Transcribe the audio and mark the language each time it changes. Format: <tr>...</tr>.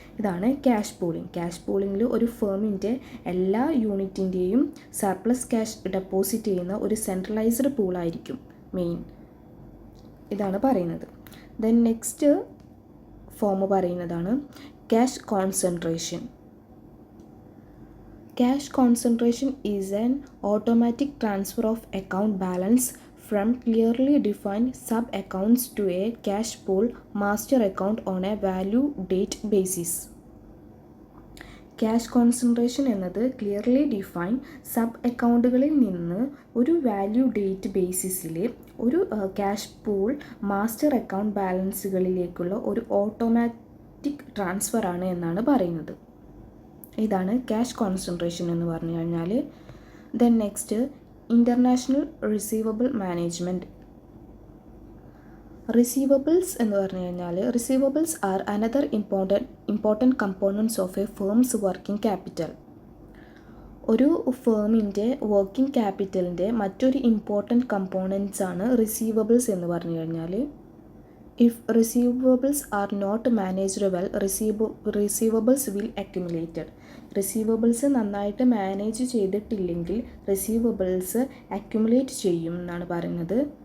<ml>ഇതാണ് cash pooling. Cash പൂളിങ്ങിൽ ഒരു ഫേമിൻ്റെ എല്ലാ യൂണിറ്റിൻ്റെയും സർപ്ലസ് ക്യാഷ് ഡെപ്പോസിറ്റ് ചെയ്യുന്ന ഒരു സെൻട്രലൈസ്ഡ് പൂളായിരിക്കും മെയിൻ. ഇതാണ് പറയുന്നത്. ദെൻ നെക്സ്റ്റ് ഫോം പറയുന്നതാണ് cash concentration.</ml> <en>Cash concentration is an automatic transfer of account balance from clearly defined sub-accounts to a cash pool master account on a value date basis.</en> <ml>Cash concentration എന്നത് clearly define sub അക്കൗണ്ടുകളിൽ നിന്ന് ഒരു value date ബേസിസിൽ ഒരു cash pool master account ബാലൻസുകളിലേക്കുള്ള ഒരു automatic transfer ആണ് എന്നാണ് പറയുന്നത്. ഇതാണ് cash concentration എന്ന് പറഞ്ഞു കഴിഞ്ഞാൽ. Then next international receivable management. Receivables എന്ന് പറഞ്ഞു കഴിഞ്ഞാൽ</ml> <en>Receivables are another important components of a firm's working capital.</en> <ml>ഒരു ഫേമിൻ്റെ വർക്കിംഗ് ക്യാപിറ്റലിൻ്റെ മറ്റൊരു ഇമ്പോർട്ടൻറ്റ് കമ്പോണൻറ്റ്സ് ആണ് റിസീവബിൾസ് എന്ന് പറഞ്ഞു കഴിഞ്ഞാൽ.</ml> <en>If receivables are not managed well, receivables will accumulated.</en> <ml>Receivables നന്നായിട്ട് മാനേജ് ചെയ്തിട്ടില്ലെങ്കിൽ റിസീവബിൾസ് അക്യുമുലേറ്റ് ചെയ്യും എന്നാണ് പറയുന്നത്.</ml>